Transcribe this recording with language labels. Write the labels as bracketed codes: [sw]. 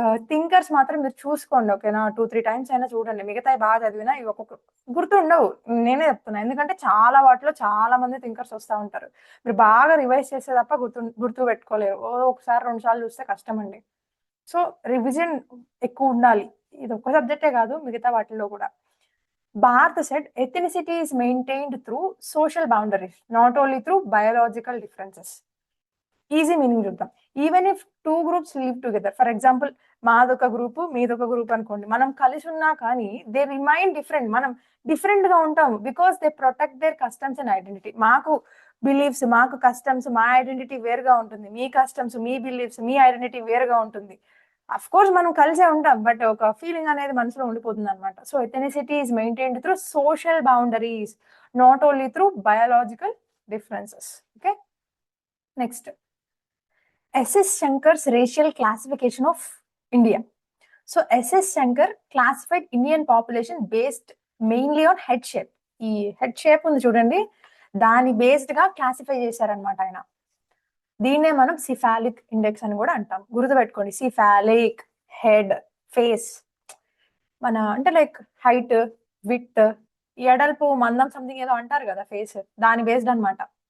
[te] Thinkers మాత్రం మీరు చూసుకోండి, ఓకేనా. 2-3 టైమ్స్ అయినా చూడండి, మిగతా బాగా చదివినా ఇవి ఒక్కొక్క గుర్తుండవు, నేనే చెప్తున్నా. ఎందుకంటే వాటిలో చాలా మంది థింకర్స్ వస్తూ ఉంటారు, మీరు బాగా రివైజ్ చేస్తే తప్ప గుర్తు పెట్టుకోలేరు. ఒకసారి 2 సార్లు చూస్తే కష్టం అండి. సో రివిజన్ ఎక్కువ ఉండాలి, ఇది ఒక్క సబ్జెక్టే కాదు, మిగతా వాటిల్లో కూడా. [en] Barth said ethnicity is maintained through social boundaries, not only through biological differences. [te] Easy meaning చూద్దాం. [en] even if 2 groups live together, for example [te] మాదొక group మీదొక group అనుకోండి, మనం కలిసి ఉన్నా కానీ [en] they remain different, [te] మనం డిఫరెంట్ గా ఉంటాం [en] Because they protect their customs and identity. [te] మాకు బిలీఫ్స్, మాకు కస్టమ్స్, మా ఐడెంటిటీ వేరుగా ఉంటుంది, మీ కస్టమ్స్, మీ బిలీఫ్స్, మీ ఐడెంటిటీ వేరుగా ఉంటుంది. అఫ్ కోర్స్ మనం కలిసే ఉంటాం, బట్ ఒక ఫీలింగ్ అనేది మనసులో ఉండిపోతుంది అనమాట. [en] So ethnicity is maintained through social boundaries, not only through biological differences. Okay, next S.S. Shankar's racial classification of India. So S.S. Shankar classified Indian population based mainly on head shape. [te] ఈ head shape ఉంది చూడండి, దాని based గా classify చేశారనమాట ఆయన. దీన్నే మనం cephalic index అని కూడా అంటాం, గుర్తుపెట్టుకోండి. సిఫాలిక్, హెడ్, ఫేస్, మన అంటే లైక్ హైట్, విడ్త్, ఎడల్పు మందం సంథింగ్ ఏదో అంటారు కదా ఫేస్, దాని బేస్డ్ అనమాట.